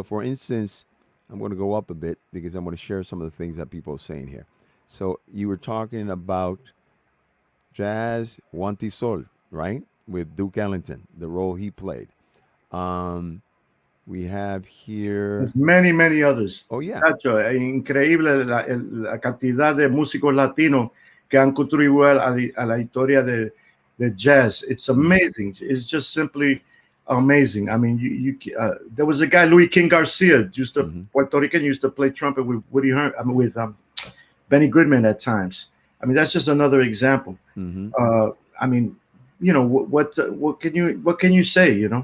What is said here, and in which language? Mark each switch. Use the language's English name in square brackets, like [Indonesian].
[English] So, for instance, I'm going to go up a bit because I'm going to share some of the things that people are saying here. So, you were talking about jazz, Wanti Sol, right? With Duke Ellington, the role he played. Um, we have here, There's many, many others. oh, yeah. [Spanish] Chacho, es increíble la cantidad de músicos latinos que han contribuido a la historia de jazz. [English] It's Hmm. amazing. It's just simply amazing. I mean, there was a guy, Louis King Garcia, Hmm. Puerto Rican, used to play trumpet with Woody Herman, I mean, with Benny Goodman at times. I mean, that's just another example. Hmm. Uh, I mean, what can you say?